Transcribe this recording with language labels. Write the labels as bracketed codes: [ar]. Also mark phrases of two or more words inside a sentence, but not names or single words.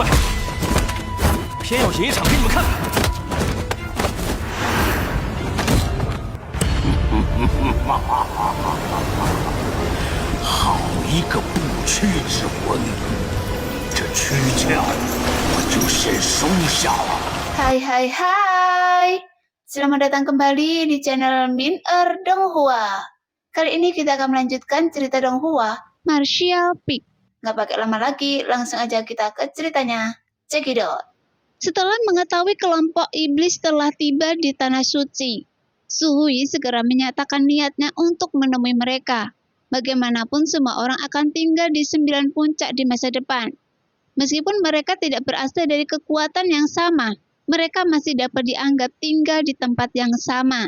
[zh] 偏要演一场给你们看看。好一个不屈之魂！这躯壳我就先收下了。 [id] Hai, selamat datang kembali di channel Min-er Donghua. Kali ini kita akan melanjutkan cerita Donghua, Martial Peak. Nggak pakai lama lagi, langsung aja kita ke ceritanya. [en] Check it out. [id] Setelah mengetahui kelompok iblis telah tiba di Tanah Suci, Suhui segera menyatakan niatnya untuk menemui mereka. Bagaimanapun semua orang akan tinggal di 9 puncak di masa depan. Meskipun mereka tidak berasal dari kekuatan yang sama, mereka masih dapat dianggap tinggal di tempat yang sama.